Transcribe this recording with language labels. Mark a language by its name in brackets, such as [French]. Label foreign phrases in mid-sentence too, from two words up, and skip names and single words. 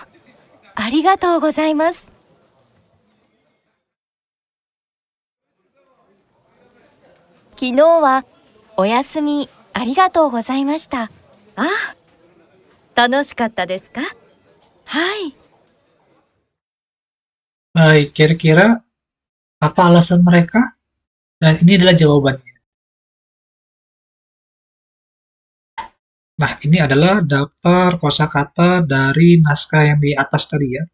[Japanese] ありがとうございます。昨日はお休みありがとうございました。ああ、楽しかったですか？はい。 [Indonesian] Baik, kira-kira apa alasan mereka? Dan ini adalah jawabannya. Nah, ini adalah daftar kosakata dari naskah yang di atas tadi ya.